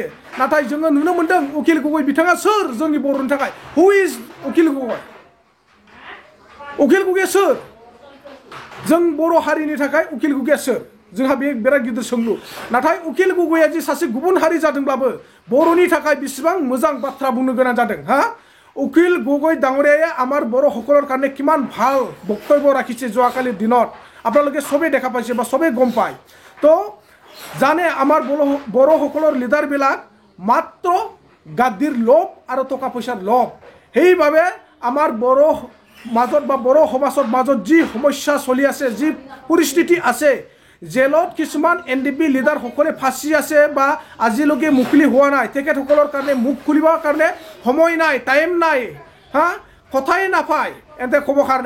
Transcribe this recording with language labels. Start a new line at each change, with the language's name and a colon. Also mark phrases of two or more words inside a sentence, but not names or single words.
Bodo: नाथाय जोङो नुनो मोन्दों उकिल गगৈ बिथाङा सोर जोंनि बर'नि थाखाय? हु इज उकिल गगৈ? उकिल गगैया सोर? जों बर' हारिनि थाखाय उकिल गगैया सोर? जोंहा बे बिराद गिदिर सोंलु। नाथाय उकिल गगैया जे सासे गुबुन हारि जादोंब्लाबो बर'नि थाखाय बेसेबां मोजां बाथ्रा बुंनो गोनां जादों हा?
Assamese: উকিল গগৈ ডাঙৰীয়াই আমাৰ বড়োসকলৰ কাৰণে কিমান ভাল বক্তব্য ৰাখিছে যোৱাকালিৰ দিনত আপোনালোকে সবেই দেখা পাইছে বা সবেই গম পায়। তো জানে আমাৰ বড়োসকলৰ লিডাৰবিলাক মাত্ৰ গাদ্দিৰ লোভ আৰু টকা পইচাৰ লোভ, সেইবাবে আমাৰ বড়ো মাজত বা বড়ো সমাজৰ মাজত যি সমস্যা চলি আছে, যি পৰিস্থিতি আছে, জেলত কিছুমান NDFB লিডাৰসকলে ফাঁচি আছে বা আজিলৈকে মুকলি হোৱা নাই, তেখেতসকলৰ কাৰণে মুখ খুলিবৰ কাৰণে সময় নাই, টাইম নাই, হা কথাই নাপায় এতে ক'বৰ কাৰণে।